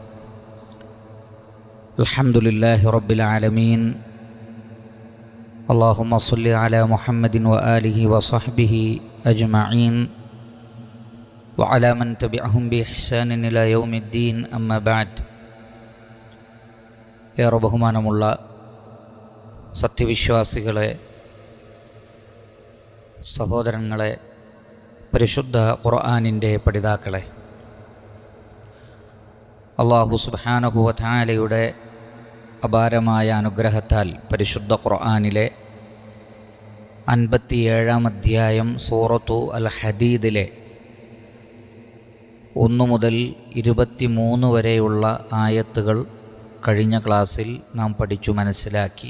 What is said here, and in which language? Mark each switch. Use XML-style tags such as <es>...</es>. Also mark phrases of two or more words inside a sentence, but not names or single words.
<ar>الحمد لله رب العالمين. اللهم صل على محمد وآله وصحبه أجمعين وعلى من تبعهم بإحسان إلى يوم الدين. أما بعد.</ar> <ml>ഏറെ ബഹുമാനമുള്ള സത്യവിശ്വാസികളെ, സഹോദരങ്ങളെ, പരിശുദ്ധ ഖുർആനിൻ്റെ പഠിതാക്കളെ, അല്ലാഹു</ml> <ar>سبحانه وتعالى</ar> <ml>അപാരമായ അനുഗ്രഹത്താൽ പരിശുദ്ധ ഖുർആനിലെ 57-ാം അധ്യായം സൂറത്തു അൽ ഹദീദിലെ 1 മുതൽ 23 വരെയുള്ള ആയത്തുകൾ കഴിഞ്ഞ ക്ലാസ്സിൽ നാം പഠിച്ചു മനസ്സിലാക്കി.</ml>